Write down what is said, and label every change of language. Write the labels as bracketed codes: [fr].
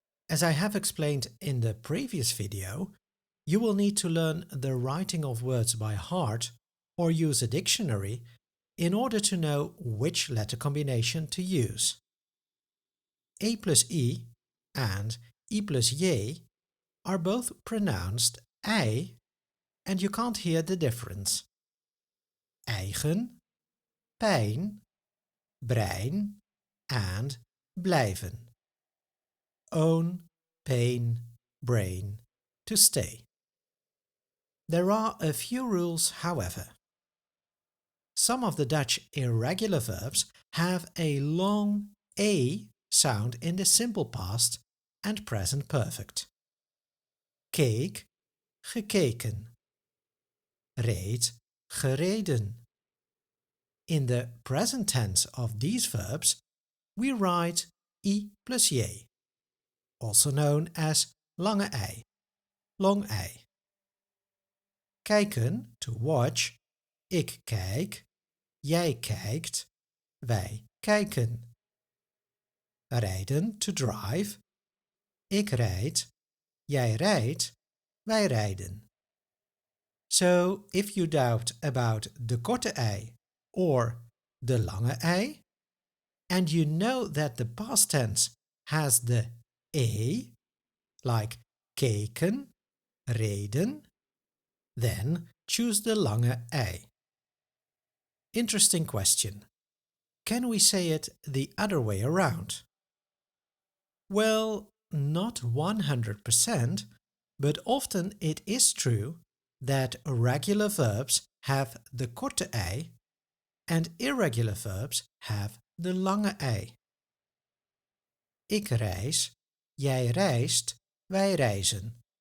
[en] As I have explained in the previous video, you will need to learn the writing of words by heart or use a dictionary in order to know which letter combination to use. E plus I and I plus j are both pronounced ei, and you can't hear the difference. [nl] Eigen, pijn, brein and blijven. [en] Own, pain, brain, to stay. There are a few rules, however. Some of the Dutch irregular verbs have a long a sound in the simple past and present perfect. [nl] Keek, gekeken. Reed, gereden. [en] In the present tense of these verbs, we write I plus j, also known as lange ei, long ei. [nl] Kijken, [en] to watch, [nl] ik kijk, jij kijkt, wij kijken. Rijden, [en] to drive, [nl] ik rijd, jij rijdt, wij rijden. [en] So, if you doubt about the korte ei or the lange ei, and you know that the past tense has the e, like [nl] keken, reden, [en] then choose the lange ei. Interesting question. Can we say it the other way around? Well, not 100%, but often it is true that regular verbs have the korte ei and irregular verbs have the lange ei. [nl] Ik reis, jij reist, wij reizen.